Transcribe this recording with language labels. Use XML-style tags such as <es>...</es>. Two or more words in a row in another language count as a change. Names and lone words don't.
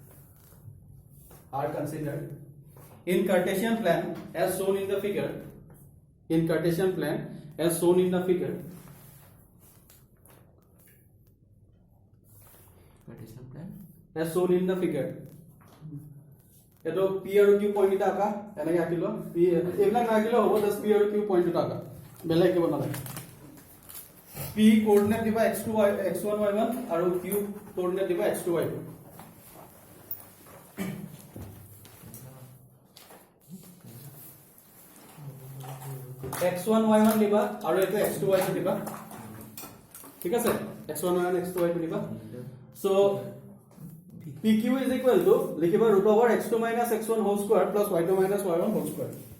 <en>in Cartesian plan as shown in the figure, in Cartesian plan as shown in the figure. Cartesian plan as shown in the figure.</en> <as>এটো P আৰু Q পইণ্ট এটা আকা এনেকৈ আঁকিলো P এইবিলাক নাকিলো হ'ব জাস্ট P আৰু Q পইণ্ট এটা আকা বেলেগ কিবা নালাগে P কোঅৰ্ডিনেট দিবা x2 x1 y1 আৰু Q কোঅৰ্ডিনেট দিবা x2 y2 x1 y1 দিবা আৰু এটো x2 y2 দিবা ঠিক আছে x1 y1 x2 y2 দিবা সো</as> <en>PQ is equal to लिखिबा root over x2 minus x1 whole square plus y2 minus y1 whole square.</en>